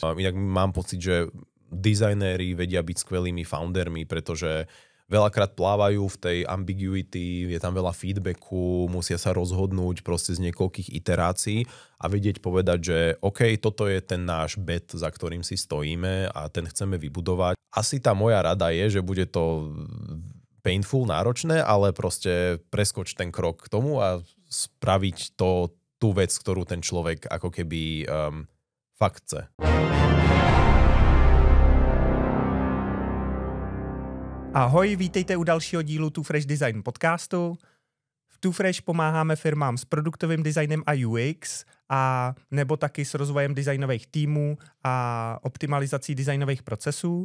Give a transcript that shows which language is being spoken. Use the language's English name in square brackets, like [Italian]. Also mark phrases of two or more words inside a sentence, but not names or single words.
[Slovak] Inak mám pocit, že dizajnéri vedia byť skvelými foundermi, pretože veľakrát plávajú v tej ambiguity, je tam veľa feedbacku, musia sa rozhodnúť proste z niekoľkých iterácií a vedieť povedať, že OK, toto je ten náš bet, za ktorým si stojíme a ten chceme vybudovať. Asi tá moja rada je, že bude to painful, náročné, ale proste preskoč ten krok k tomu a spraviť tú vec, ktorú ten človek ako keby fakt chce. [Czech] Ahoj, vítejte u dalšího dílu Too Fresh Design podcastu. V Too Fresh pomáháme firmám s produktovým designem a UX a nebo taky s rozvojem designových týmů a optimalizací designových procesů.